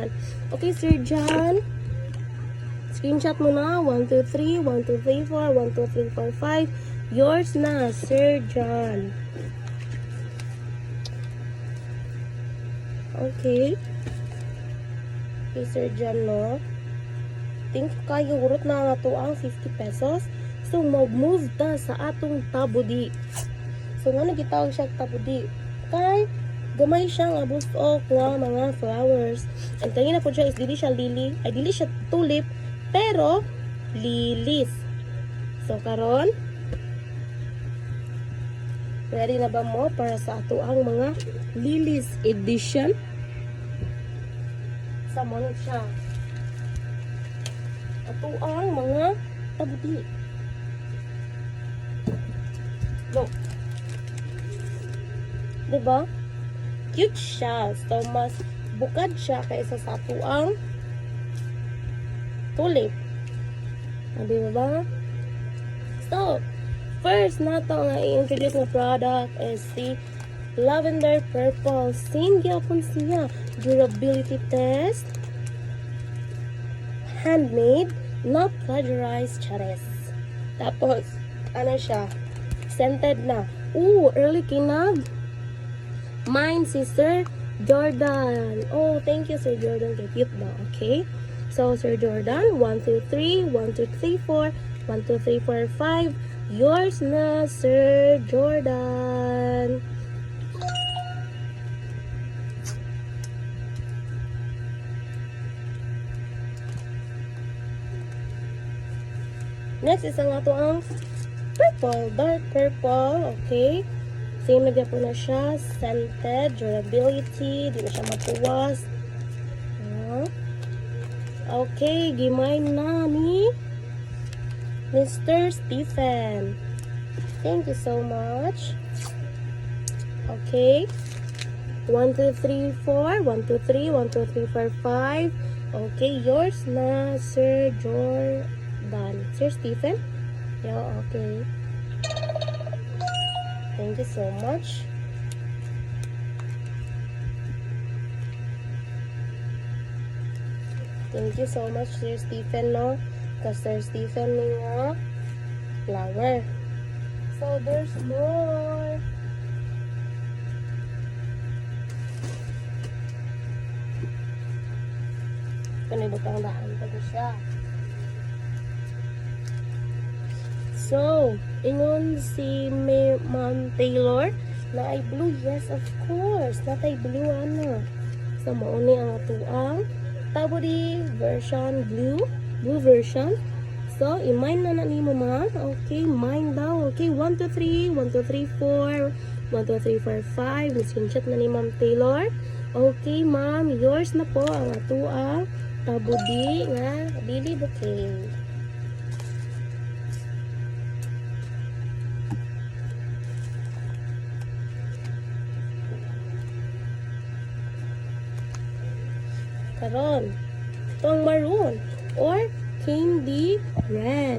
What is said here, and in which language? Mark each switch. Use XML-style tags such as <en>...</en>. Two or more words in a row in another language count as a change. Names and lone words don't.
<ceb>Okay, Sir John. Screenshot mo na. 1, 2, 3. 1, 2, 3, 4. 1, 2, 3, 4, 5. Yours na, Sir John. Okay. Okay, Sir John, no? Think kayo, urot na to ang 50 pesos. So, mag-move ta sa atong tabudi. So, nga nagitawag siya tabudi. Kay, gamay siya nga</ceb> <en>boost of</en> <ceb>mga flowers. And kanina po siya is dili siya lily. Ay, dili siya tulip. Pero, lilies. So, karon ready na ba mo para sa ato ang mga lilies edition? Sa monod siya. Ato ang mga tabudi. Look. Diba? Cute siya. So, mas bukad siya kaysa sa ato ang tulip. Diba ba? So, first na ito nga i-introduce na</ceb> <en>product is the Lavender Purple.</en> <ceb>Same gyapon siya.</ceb> <en>Durability test. Handmade. Not plagiarized. Charis.</en> <ceb>Tapos, ano siya? Scented na. Ooh, early kinag. Mine si Sir Jordan.</ceb> <en>Oh, thank you, Sir Jordan. Cute na. Okay. So, Sir Jordan. 1, 2, 3.</en> <ceb>1, 2, 3, 4. 1, 2, 3, 4, 5. Yours na, Sir Jordan. Next is ang ato ang purple,</ceb> <en>dark purple,</en> <ceb>okay? Same na po na siya, scented, durability, di na siya matuwas. Okay, gimay na ni Mr.</ceb> <en>Stephen. Thank you so much. Okay. 1, 2, 3, 4. 1, 2, 3. 1, 2, 3, 4, 5.</en> <ceb>Okay, yours na, Sir Jordan.</ceb> <en>Sir Stephen? Yeah, okay. Thank you so much. Thank you so much, Sir Stephen, no?</en> <ceb>Because Sir Stephen nga flower.</ceb> <en>So, there's more.</en> <ceb>Kanibutang daan pa siya. So, ingon si Ma'am Taylor na ay blue.</ceb> <en>Yes, of course.</en> <ceb>Natay blue, ano. So, mauni ang atuang tabudi version blue version. So, i-mine na ni mo ma. Okay, mine daw. Okay, 1, 2, 3. 1, 2, 3, 4. 1, 2, 3, 4, 5. Screenshot na ni Ma'am Taylor. Okay, ma'am. Yours na po ang atuang tabudi nga dili bouquet. Karon, itong maroon or</ceb> <en>candy red.</en>